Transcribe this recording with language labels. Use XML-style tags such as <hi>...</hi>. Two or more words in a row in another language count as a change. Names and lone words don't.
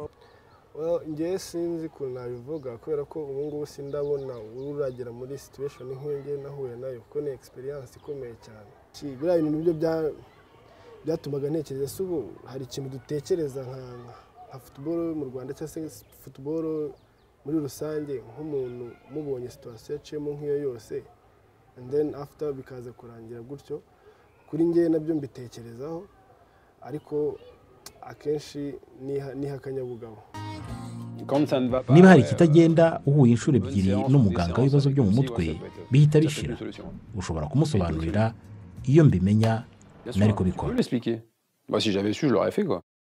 <rw>ngewe sinzi ukuntu nabivuga kubera ko ubu ngubu sindabona uragera muri situation nk'iyo ngewe nahuye nayo kuko ni experience ikomeye cyane. biriya bintu nibyo byatumaga ntekereza se ubu hari ikintu dutekereza nka football mu Rwanda cyangwa se football muri rusange nk'umuntu mubonye situation yaciyemo nk'iyo yose</rw> <en>and then after</en> <rw>bikaza kurangira gutyo kuri ngewe nabyo mbitekerezaho ariko akenshi niha akanyabugabo. niba hari ikitagenda uhuye inshuro ebyiri n'umuganga w'ibibazo byo mu mutwe bihita bishira ushobora kumusobanurira iyo mbimenya nari kubikora.</rw> <fr>Si j'avais su, je l'aurais fait quoi.</fr>